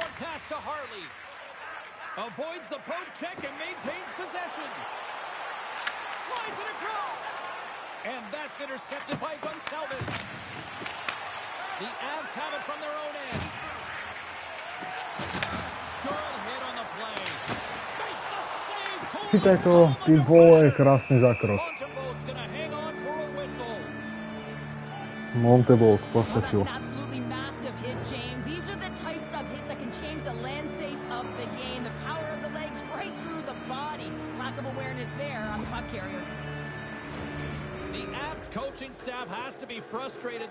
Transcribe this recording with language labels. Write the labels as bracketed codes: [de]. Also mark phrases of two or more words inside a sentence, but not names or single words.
[en] Here's a short pass to Harley. Avoids the poke check and maintains possession. Slides it across. And that's intercepted by Gonçalves. The Avs have it from their own end. Good hit on the play. Makes the save. [sk] Chytaj to, ty vole, krásny zákrok. [en] Montebo's gonna hang on for a whistle. Montebo Oh, [sk] postačil. [en] that's an absolutely massive hit, James. These are the types of hits that can change the landscape of the game. The power of the legs right through the body. Lack of awareness there on the puck carrier. The Avs coaching staff has to be frustrated.